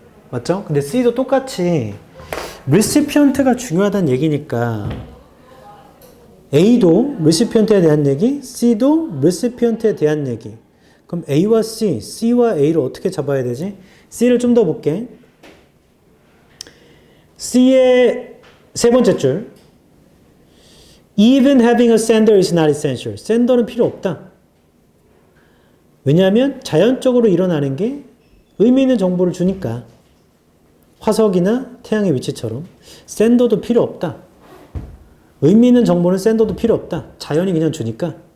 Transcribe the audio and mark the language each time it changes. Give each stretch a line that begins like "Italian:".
Korean: 맞죠? 근데 C도 똑같이 recipient가 중요하다는 얘기니까 A도 recipient에 대한 얘기, C도 recipient에 대한 얘기. 그럼 A와 C, C와 A를 어떻게 잡아야 되지? C를 좀 더 볼게. C의 세 번째 줄
English: Even having a sender is not essential.
Korean: sender는 필요 없다. 왜냐하면 자연적으로 일어나는 게 의미 있는 정보를 주니까. 화석이나 태양의 위치처럼 sender도 필요 없다. 의미 있는 정보는 sender도 필요 없다. 자연이 그냥 주니까.